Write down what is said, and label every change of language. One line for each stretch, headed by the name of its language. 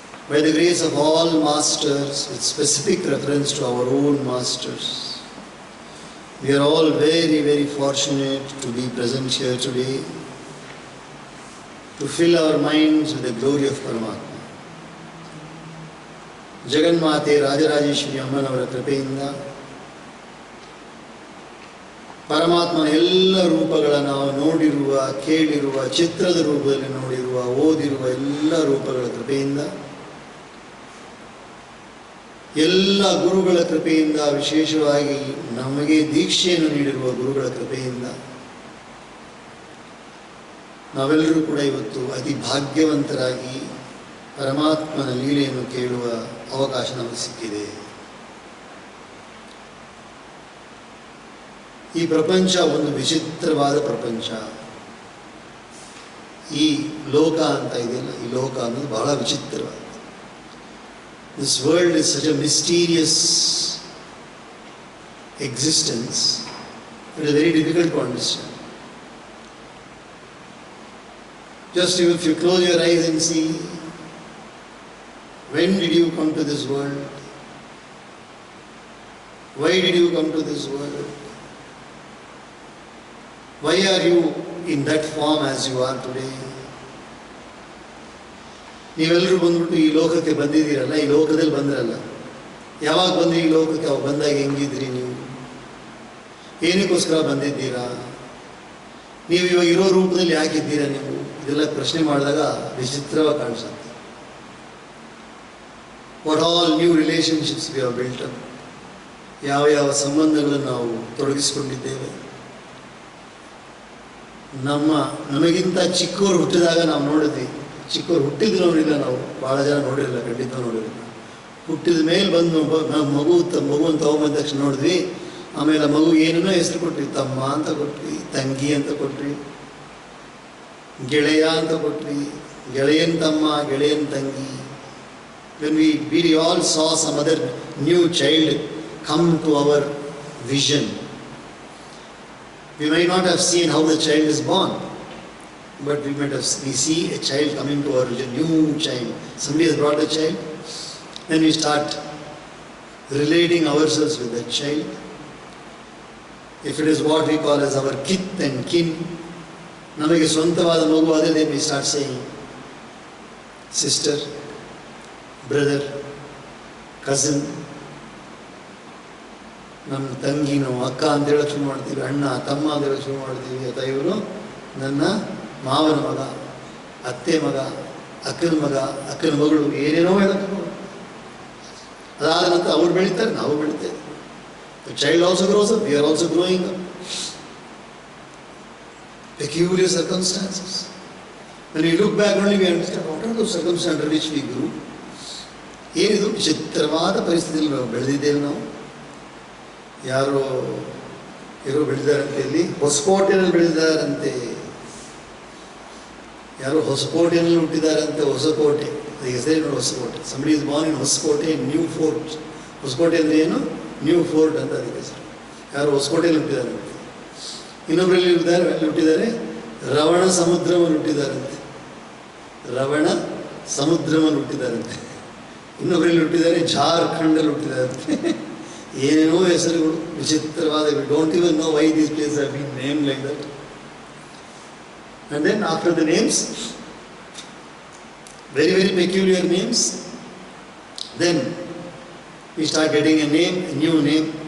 English: by the grace of all masters with specific reference to our own masters, we are all very, very fortunate to be present here today to fill our minds with the glory of Paramatma.
Kannada: ಜಗನ್ಮಾತೆ ರಾಜರಾಜೇಶ್ವರಿ ಅಮ್ಮನವರ ಕೃಪೆಯಿಂದ ಪರಮಾತ್ಮನ ಎಲ್ಲ ರೂಪಗಳನ್ನು ನಾವು ನೋಡಿರುವ, ಕೇಳಿರುವ, ಚಿತ್ರದ ರೂಪದಲ್ಲಿ ನೋಡಿರುವ, ಓದಿರುವ ಎಲ್ಲ ರೂಪಗಳ ಕೃಪೆಯಿಂದ, ಎಲ್ಲ ಗುರುಗಳ ಕೃಪೆಯಿಂದ, ವಿಶೇಷವಾಗಿ ನಮಗೆ ದೀಕ್ಷೆಯನ್ನು ನೀಡಿರುವ ಗುರುಗಳ ಕೃಪೆಯಿಂದ ನಾವೆಲ್ಲರೂ ಕೂಡ ಇವತ್ತು ಅತಿ ಭಾಗ್ಯವಂತರಾಗಿ ಪರಮಾತ್ಮನ ಲೀಲೆಯನ್ನು ಕೇಳುವ ಅವಕಾಶ ನಮಗೆ ಸಿಕ್ಕಿದೆ. ಈ ಪ್ರಪಂಚ ಒಂದು ವಿಚಿತ್ರವಾದ ಪ್ರಪಂಚ. ಈ ಲೋಕ ಅಂತ ಇದೆಯಲ್ಲ, ಈ ಲೋಕ ಅನ್ನೋದು ಬಹಳ ವಿಚಿತ್ರವಾದ.
English: This world is such a mysterious existence. It is very difficult to understand. Just if you close your eyes and see, when did you come to this world? Why did you come to this world? Why are you in that form as you are today?
Kannada: ನೀವೆಲ್ಲರೂ ಬಂದ್ಬಿಟ್ಟು ಈ ಲೋಕಕ್ಕೆ ಬಂದಿದ್ದೀರಲ್ಲ, ಈ ಲೋಕದಲ್ಲಿ ಬಂದ್ರಲ್ಲ, ಯಾವಾಗ ಬಂದ್ರಿ ಈ ಲೋಕಕ್ಕೆ? ಅವಾಗ ಬಂದಾಗ ಹೆಂಗಿದ್ರಿ ನೀವು? ಏನಕ್ಕೋಸ್ಕರ ಬಂದಿದ್ದೀರಾ? ನೀವು ಇವಾಗ ಇರೋ ರೂಪದಲ್ಲಿ ಯಾಕಿದ್ದೀರಾ ನೀವು? ಇದೆಲ್ಲ ಪ್ರಶ್ನೆ ಮಾಡಿದಾಗ ವಿಚಿತ್ರವಾಗಿ ಕಾಣಿಸುತ್ತೆ.
English: What all new relationships we have built up.
Kannada: ಯಾವ ಯಾವ ಸಂಬಂಧಗಳನ್ನು ನಾವು ತೊಡಗಿಸಿಕೊಂಡಿದ್ದೇವೆ. ನಮಗಿಂತ ಚಿಕ್ಕವರು ಹುಟ್ಟಿದಾಗ ನಾವು ನೋಡಿದ್ವಿ. ಚಿಕ್ಕವರು ಹುಟ್ಟಿದ್ದು ನೋಡಿಲ್ಲ, ನಾವು ಭಾಳ ಜನ ನೋಡಿರಲಿಲ್ಲ, ಖಂಡಿತ ನೋಡಿರಲಿಲ್ಲ. ಹುಟ್ಟಿದ ಮೇಲೆ ಬಂದು ಮಗುವನ್ನು ತಗೊಂಬಂದ ತಕ್ಷಣ ನೋಡಿದ್ವಿ. ಆಮೇಲೆ ಮಗು ಏನೇನೋ ಹೆಸರು ಕೊಟ್ವಿ. ತಮ್ಮ ಅಂತ ಕೊಟ್ವಿ, ತಂಗಿ ಅಂತ ಕೊಟ್ವಿ, ಗೆಳೆಯ ಅಂತ ಕೊಟ್ವಿ, ಗೆಳೆಯನ ತಮ್ಮ, ಗೆಳೆಯನ ತಂಗಿ.
English: When we all saw some other new child come to our vision, we might not have seen how the child is born, but we see a child coming to our vision, new child. Somebody has brought the child, then we start relating ourselves with that child. If it is what we call as our kith and kin,
Kannada: ನಮಗೆ ಸ್ವಂತವಾದ ಮಗು ಆದರೆ
English: then we start saying sister, brother, cousin.
Kannada: ನಮ್ಮ ತಂಗಿ ನಾವು ಅಕ್ಕ ಅಂತ ಹೇಳೋಕ್ಕೆ ಶುರು ಮಾಡ್ತೀವಿ, ಅಣ್ಣ ತಮ್ಮ ಅಂತ ಹೇಳೋಕ್ಕೆ ಶುರು ಮಾಡ್ತೀವಿ. ಅಥವಾ ಇವರು ನನ್ನ ಮಾವನ ಮಗ, ಅತ್ತೆ ಮಗ, ಅಕ್ಕನ ಮಗ, ಅಕ್ಕನ ಮಗಳು, ಏನೇನೋ ಹೇಳೋಕ್ಕೆ. ಅದಾದ ನಂತರ ಅವ್ರು ಬೆಳೀತಾರೆ, ನಾವು ಬೆಳೀತೇವೆ.
English: The child also grows up, we are also growing up. Peculiar circumstances. When we look back only we understand what are those circumstances under which we grew.
Kannada: ಏನಿದು ವಿಚಿತ್ರವಾದ ಪರಿಸ್ಥಿತಿಯಲ್ಲಿ ನಾವು ಬೆಳೆದಿದ್ದೇವೆ. ನಾವು ಯಾರೋ ಬೆಳೆದಿದ್ದಾರಂತೆ, ಇಲ್ಲಿ ಹೊಸಕೋಟೆಯಲ್ಲಿ ಬೆಳೆದಿದ್ದಾರಂತೆ, ಯಾರೋ ಹೊಸಕೋಟೆಯಲ್ಲಿ ಹುಟ್ಟಿದಾರಂತೆ. ಹೊಸಕೋಟೆ ಅದಕ್ಕೆ ಹೆಸರೇ ನೋಡಿ, Hosakote.
English: somebody is born in
Kannada: Hosakote,
English: New fort.
Kannada: Hosakote ಅಂದರೆ ಏನು?
English: new fort
Kannada: ಅಂತ ಅದಕ್ಕೆ ಹೆಸರು. ಯಾರು ಹೊಸಕೋಟೆಯಲ್ಲಿ ಹುಟ್ಟಿದಾರಂತೆ. ಇನ್ನೊಬ್ಬರಲ್ಲಿ ಹುಟ್ಟಿದ್ದಾರೆ ರವಣ ಸಮುದ್ರವನ್ನು ಹುಟ್ಟಿದ್ದಾರಂತೆ. ರವಣ ಸಮುದ್ರವನ್ನು ಹುಟ್ಟಿದ್ದಾರಂತೆ. ಇನ್ನೊಬ್ಬರಲ್ಲಿ ಹುಟ್ಟಿದ್ದಾರೆ ಜಾರ್ಖಂಡಲ್ಲಿ ಹುಟ್ಟಿದ್ದಾರಂತೆ. ಏನೇನೋ ಹೆಸರುಗಳು ವಿಚಿತ್ರವಾದ.
English: Don't even know why these place have been name like that. And then after the names, very, very peculiar names, then we start getting a name, a new name.